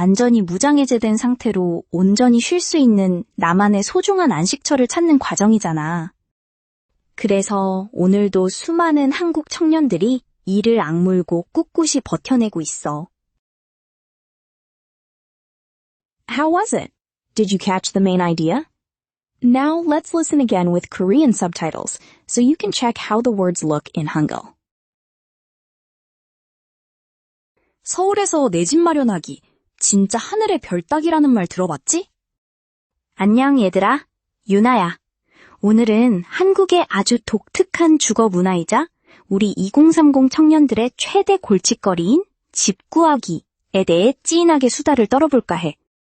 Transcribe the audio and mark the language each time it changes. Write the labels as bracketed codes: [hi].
[ko] 완전히 무장해제된 상태로 온전히 쉴 수 있는 나만의 소중한 안식처를 찾는 과정이잖아. 그래서 오늘도 수많은 한국 청년들이 이를 악물고 꿋꿋이 버텨내고 있어. [en] How was it? Did you catch the main idea? Now let's listen again with Korean subtitles so you can check how the words look in Hangul. [ko] 서울에서 내 집 마련하기. 진짜 하늘의 별 따기라는 말 들어봤지? 안녕 얘들아, 유나야. 오늘은 한국의 아주 독특한 주거 문화이자 우리 2030 청년들의 최대 골칫거리인 집 구하기에 대해 찐하게 수다를 떨어볼까 해.